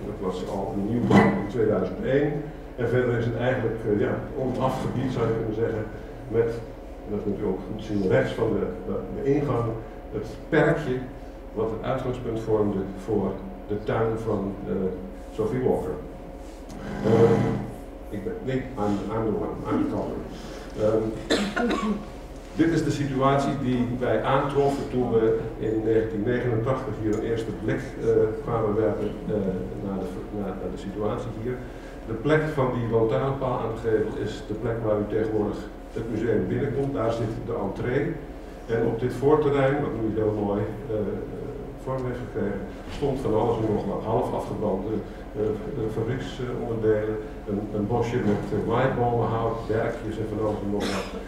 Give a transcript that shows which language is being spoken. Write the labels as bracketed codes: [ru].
[nl] Dat was al een nieuw in 2001. En verder is het eigenlijk onaf gebied, zou je kunnen zeggen, met, en dat kunt u ook goed zien rechts van de ingang, het perkje wat het uitgangspunt vormde voor de tuin van Sophie Walker. [en] I'm the one, I'm the culprit. [nl] Dit is de situatie die wij aantroffen toen we in 1989 hier een eerste blik kwamen werpen naar de situatie hier. De plek van die lantaarnpaal aan de gevel is de plek waar u tegenwoordig het museum binnenkomt. Daar zit de entree. En op dit voorterrein, wat nu heel mooi vorm heeft gekregen, stond van alles en nog wat half afgebrande fabrieksonderdelen, een bosje met maaibomenhout, berkjes en van alles en nog wat.